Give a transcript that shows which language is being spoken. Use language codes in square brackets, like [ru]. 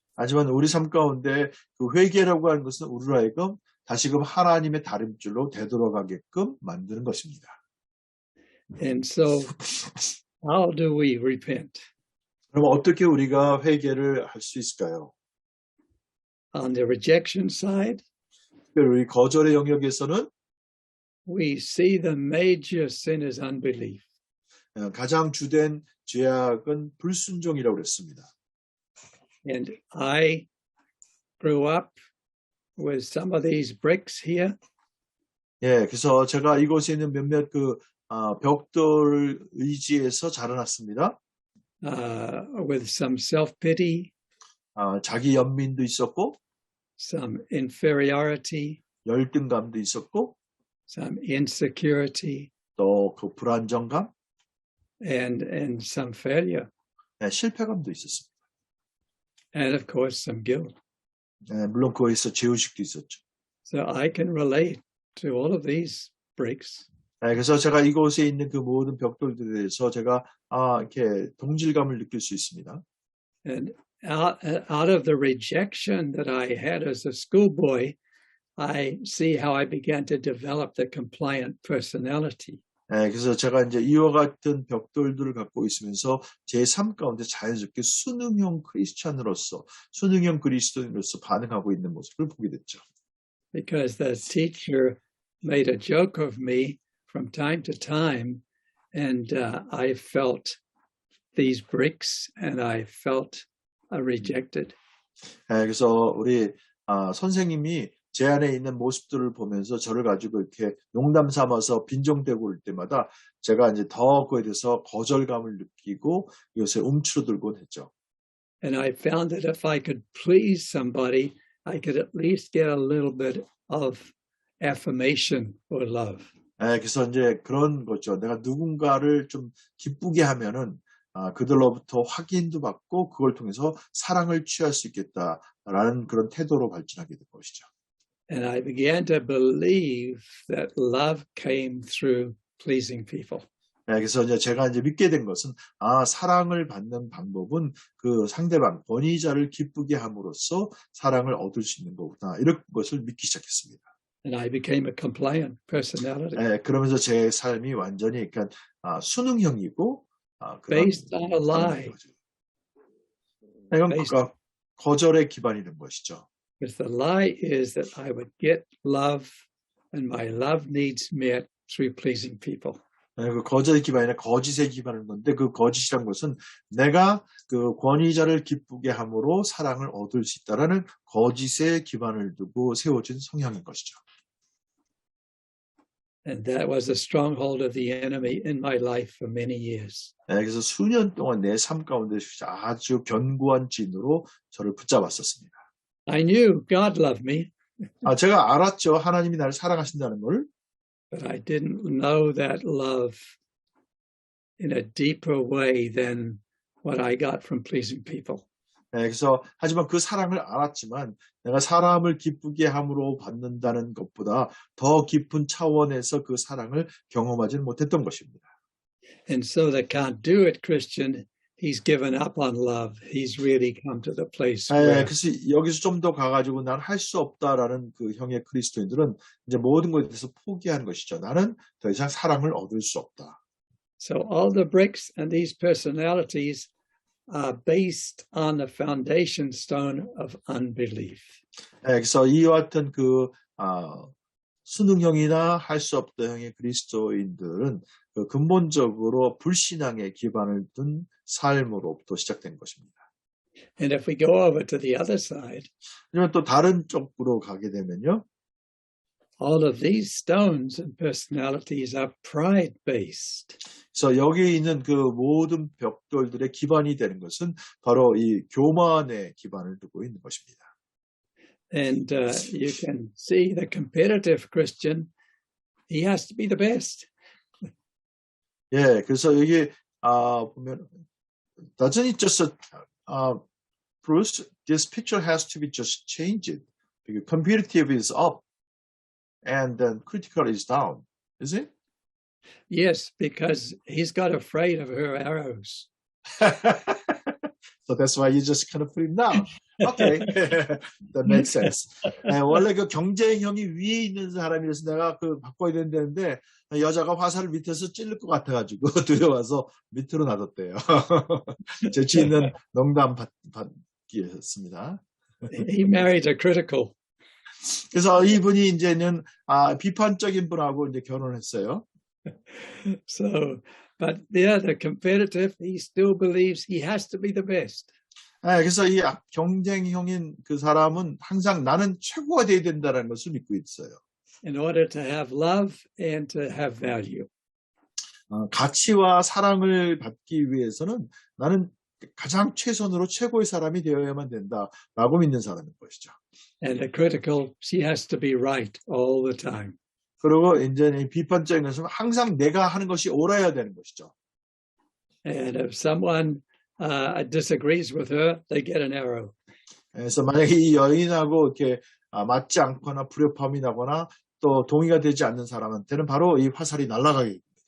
[ko] 하지만 우리 삶 가운데 그 회개라고 하는 것은 우리로 하여금 다시금 하나님의 다림줄로 되돌아가게끔 만드는 것입니다. [en] And so how do we repent? [ko] 그럼 어떻게 우리가 회개를 할 수 있을까요? [en] On the rejection side, [ko] 특별히 우리 거절의 영역에서는 [en] we see the major sin is unbelief. [ko] 가장 주된 죄악은 불순종이라고 그랬습니다. [en] And I grew up with some of these bricks here. [ko] 그래서 제가 이곳에 있는 몇몇 벽돌 의지에서 자라났습니다. [en] With some self-pity, [ko] 자기 연민도 있었고, [en] some inferiority, [ko] 열등감도 있었고, [en] some insecurity, [ko] 또 그 불안정감, [en] and some failure. [ko] 실패감도 있었습니다. [en] and of course some guilt. [ko] 물론 거기서 죄의식도 있었죠. [en] So I can relate to all of these bricks. [ko] 그래서 제가 이곳에 있는 그 모든 벽돌들에 대해서 제가 이렇게 동질감을 느낄 수 있습니다. [en] And out of the rejection that I had as a schoolboy, I see how I began to develop the compliant personality. [ko] 그래서 제가 이제 이와 같은 벽돌들을 갖고 있으면서 제 삶 가운데 자연스럽게 수능형 크리스찬으로서, 수능형 그리스도인으로서 반응하고 있는 모습을 보게 됐죠. [en] Because the teacher made a joke of me from time to time, and I felt these bricks, and I felt rejected. [ko] 그래서 우리 선생님이 제 안에 있는 모습들을 보면서 저를 가지고 이렇게 농담 삼아서 빈정대고 올 때마다 제가 이제 더 그에 대해서 거절감을 느끼고 이것에 움츠러들곤 했죠. [en] And I found that if I could please somebody, I could at least get a little bit of affirmation or love. [ko] 그래서 이제 그런 거죠. 내가 누군가를 좀 기쁘게 하면은 그들로부터 확인도 받고 그걸 통해서 사랑을 취할 수 있겠다라는 그런 태도로 발전하게 된 것이죠. [en] And I began to believe that love came through pleasing people. [ko] 그래서 이제 제가 이제 믿게 된 것은 사랑을 받는 방법은 그 상대방 권위자를 기쁘게 함으로써 사랑을 얻을 수 있는 거구나 이런 것을 믿기 시작했습니다. [en] And I became a compliant personality. [ko] 그러면서 제 삶이 완전히 그러니까 수능형이고 [en] based on a lie. [ko] 이건 거절에 기반이 된 것이죠. [en] Because the lie is that I would get love and my love needs met through pleasing people. [ko] 그 거절의 기반이나 거짓에 기반한 건데 그 거짓이란 것은 내가 그 권위자를 기쁘게 함으로 사랑을 얻을 수 있다라는 거짓에 기반을 두고 세워진 성향인 것이죠. [en] And that was a stronghold of the enemy in my life for many years. [ko] 그래서 수년 동안 내 삶 가운데 아주 견고한 진으로 저를 붙잡았었습니다. [en] I knew God loved me. [ko] 제가 알았죠. 하나님이 나를 사랑하신다는 걸. [en] But I didn't know that love in a deeper way than what I got from pleasing people. [ko] 그래서 하지만 그 사랑을 알았지만 내가 사람을 기쁘게 함으로 받는다는 것보다 더 깊은 차원에서 그 사랑을 경험하지는 못했던 것입니다. [en] And so the can't do it Christian, he's given up on love. He's really come to the place where [ko] 그래서 여기서 좀 더 가가지고 난 할 수 없다라는 그 형의 그리스도인들은 이제 모든 것에 대해서 포기한 것이죠. 나는 더 이상 사랑을 얻을 수 없다. [en] So all the bricks and these personalities are based on the foundation stone of unbelief. [ko] 그래서 이와 같은 그 수능형이나 할 수 없다 형의 그리스도인들은 그 근본적으로 불신앙에 기반을 둔 삶으로부터 시작된 것입니다. [en] And if we go over to the other side, [ko] 하지만 또 다른 쪽으로 가게 되면요. [en] all of these stones and personalities are pride-based. [ko] 그래서 여기 있는 그 모든 벽돌들의 기반이 되는 것은 바로 이 교만에 기반을 두고 있는 것입니다. [en] And you can see the competitive Christian, he has to be the best. [ko] 그래서 여기 보면 [en] doesn't it just Bruce, this picture has to be just changed because competitive is up and then critical is down, is it? Yes, because he's got afraid of her arrows. So that's why you just kind of put him down. Okay, that makes sense. [ko] 원래 그 경쟁형이 위에 있는 사람이라서 내가 그 바꿔야 된다는데 여자가 화살을 밑에서 찔릴 것 같아가지고 두려워서 밑으로 놔뒀대요. 재치 있는 농담 받기였습니다. [en] He married a critical. [ko] 그래서 이분이 이제는 비판적인 분하고 이제 결혼했어요. [en] So, but the competitive, he still believes he has to be the best. [ko] 그래서 이 경쟁형인 그 사람은 항상 나는 최고가 돼야 된다는 것을 믿고 있어요. [en] In order to have love and to have value. [ko] 가치와 사랑을 받기 위해서는 나는 가장 최선으로 최고의 사람이 되어야만 된다라고 믿는 사람인 것이죠. [en] And the critical, she has to be right all the time. [ko] 그리고 이제 비판적인 것은 항상 내가 하는 것이 옳아야 되는 것이죠. [en] And if someone disagrees with her, they get an arrow. [ko] 그래서 만약에 이 여인하고 이렇게 맞지 않거나 불협화음이 나거나 또 동의가 되지 않는 사람한테는 바로 이 화살이 날아가게.